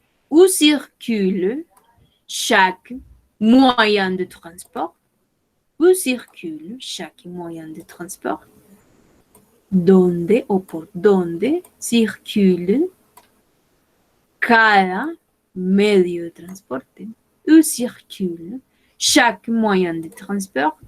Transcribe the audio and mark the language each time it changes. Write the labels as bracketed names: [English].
[French] Où circule chaque moyen de transport? Où circule chaque moyen de transport? [Spanish] ¿Dónde o por dónde circule cada medio de transporte? [French] Où circule chaque moyen de transport?